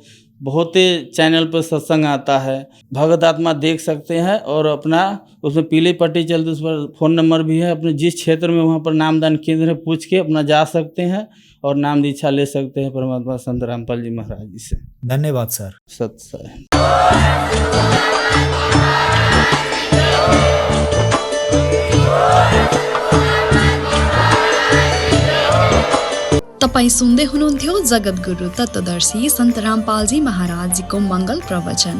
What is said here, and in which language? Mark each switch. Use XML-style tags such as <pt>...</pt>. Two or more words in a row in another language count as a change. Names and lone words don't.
<hi>बहुत चैनल पर सत्संग आता है, भगत आत्मा देख सकते हैं। और अपना उसमें पीली पट्टी चलती, उस पर फ़ोन नंबर भी है। अपने जिस क्षेत्र में वहाँ पर नामदान केंद्र है, पूछ के अपना जा सकते हैं और नाम दीक्षा ले सकते हैं परमात्मा संत रामपाल जी महाराज जी से। धन्यवाद सर। सत्संग।</hi> <ne>तपाईं सुन्दै हुनुहुन्थ्यो जगद्गुरु तत्त्वदर्शी सन्त रामपालजी महाराजजीको मङ्गल प्रवचन।</ne>